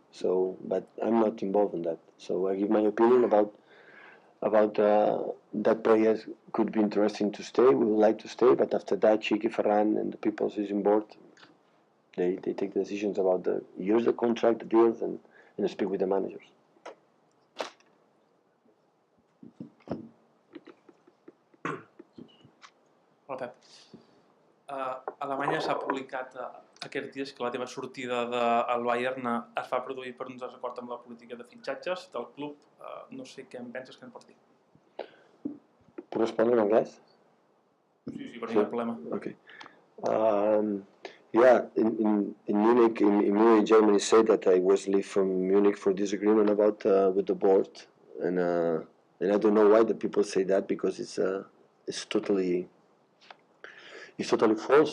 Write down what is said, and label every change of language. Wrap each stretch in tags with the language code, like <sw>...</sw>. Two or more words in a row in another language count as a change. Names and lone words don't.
<en>So, but I'm not involved in that. So I give my opinion about that players could be interesting to stay. We would like to stay, but after that, Chiqui, Ferran, and the people who's on board, they take the decisions about the years of contract, the deals, and speak with the managers.</en> <ca>Hola, Pep. A Alemanya s'ha publicat aquests dies que la teva sortida del Bayern es va produir per un desacord amb la política de fitxatges del club. No sé què em penses que em pots dir.</ca> <es>¿Puedo responder en inglés?</es> <ca>Sí, per no hi ha problema.</ca> <en>Okay. Yeah, in Munich, in Munich, Germany, said that I was leave from Munich for disagreement about with the board, and I don't know why the people say that, because it's totally false.</en>